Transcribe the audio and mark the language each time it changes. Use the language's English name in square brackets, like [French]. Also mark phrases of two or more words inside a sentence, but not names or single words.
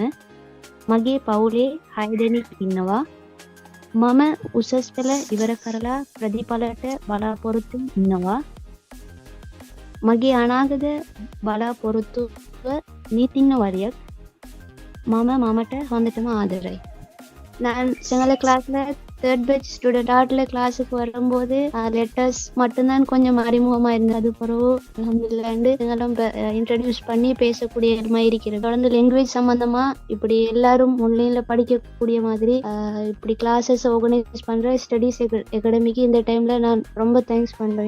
[Sinhala] මගේ පවුලේ 6 දෙනෙක් ඉන්නවා. මම උසස් පෙළ ඉවර කරලා ප්‍රතිඵලට බලාපොරොත්තු ඉන්නවා. මගේ අනාගත බලාපොරොත්තුව නීතිඥවරියක්. මමට හොඳටම ආදරයි. [Tamil] நான் சிங்கள கிளாஸ்ல [English] third batch student [Tamil] ஆர்ட்ல கிளாஸுக்கு வரும்போது லெட்டர்ஸ் மட்டும்தான் கொஞ்சம் அறிமுகமா இருந்தது. அது பிறகு அல்ஹம்துலில்லாஹ் சிங்களம் இன்ட்ரடியூஸ் பண்ணி பேசக்கூடிய மாதிரி இருக்கிறது. தொடர்ந்து லாங்குவேஜ் சம்பந்தமா இப்படி எல்லாரும் ஆன்லைன்ல படிக்கக்கூடிய மாதிரி இப்படி [English] classes organise [Tamil] பண்ற ஸ்டடீஸ் அகாடமிக்கு இந்த டைம்ல நான் ரொம்ப தேங்க்ஸ் பண்றேன்.